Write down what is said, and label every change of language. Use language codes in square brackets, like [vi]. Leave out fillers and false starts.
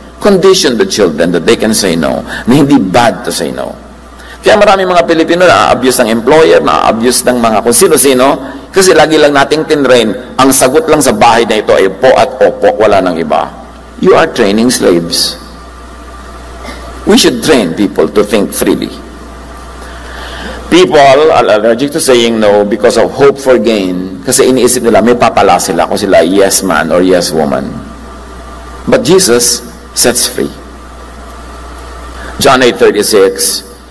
[en] Condition the children that they can say no, na hindi bad to say no. [tl] Kaya maraming mga Pilipino na-abuse ng employer, na-abuse ng mga kung sino-sino, kasi lagi lang nating tinrain, ang sagot lang sa bahay na ito ay po at opo, wala nang iba. [en] You are training slaves. We should train people to think freely. People are allergic to saying no because of hope for gain. [tl] Kasi iniisip nila, may papala sila kung sila yes man or yes woman. [en] But Jesus sets free. John 8:36.